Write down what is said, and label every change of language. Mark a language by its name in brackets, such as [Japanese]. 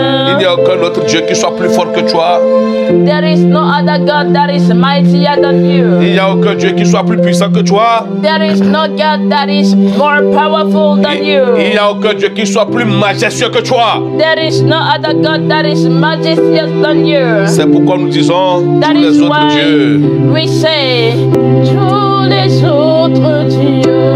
[French] Il n'y a aucun autre Dieu qui soit plus fort que toi. [English] There is no other God that is mightier than you. [French] Il n'y a aucun Dieu qui soit plus puissant que toi. [English] There is no God that is more powerful than you. [French] Il n'y a aucun Dieu qui soit plus majestueux que toi. [English] There is no other God that is majestuous than you. [French] C'est pourquoi nous disons [English] That [French] tous les [English] is [French] autres [English] why [French] dieux. [English] we say [French] tous les autres dieux